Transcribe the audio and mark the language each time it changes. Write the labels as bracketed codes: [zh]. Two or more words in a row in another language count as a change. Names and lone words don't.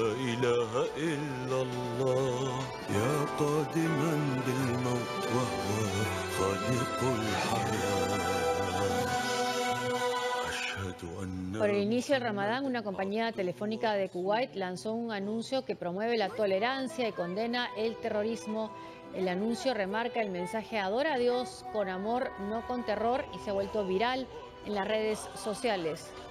[ar] إله إلا الله يا قادما بالموت وهو خالق الحياة. [es] Por el inicio del Ramadán, una compañía telefónica de Kuwait lanzó un anuncio que promueve la tolerancia y condena el terrorismo. El anuncio remarca el mensaje "Adora a Dios con amor, no con terror", y se ha vuelto viral en las redes sociales.